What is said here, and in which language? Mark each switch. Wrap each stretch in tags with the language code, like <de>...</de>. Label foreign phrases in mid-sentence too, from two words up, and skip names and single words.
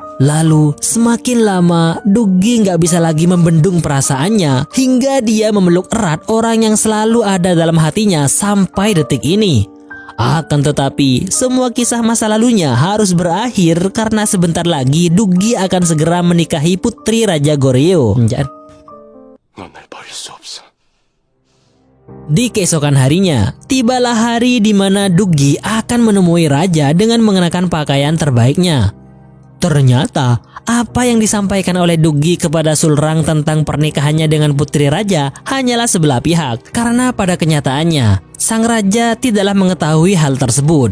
<id>Lalu semakin lama Duggi nggak bisa lagi membendung perasaannya hingga dia memeluk erat orang yang selalu ada dalam hatinya sampai detik ini. Akan tetapi semua kisah masa lalunya harus berakhir karena sebentar lagi Duggi akan segera menikahi putri Raja Goryeo.</id> <ko>넌 날 버릴 수 없어.</ko> <id>Di keesokan harinya, tibalah hari di mana Duggi akan menemui raja dengan mengenakan pakaian terbaiknya. Ternyata, apa yang disampaikan oleh Duggi kepada Sulrang tentang pernikahannya dengan putri raja hanyalah sebelah pihak, karena pada kenyataannya, sang raja tidaklah mengetahui hal tersebut.</id>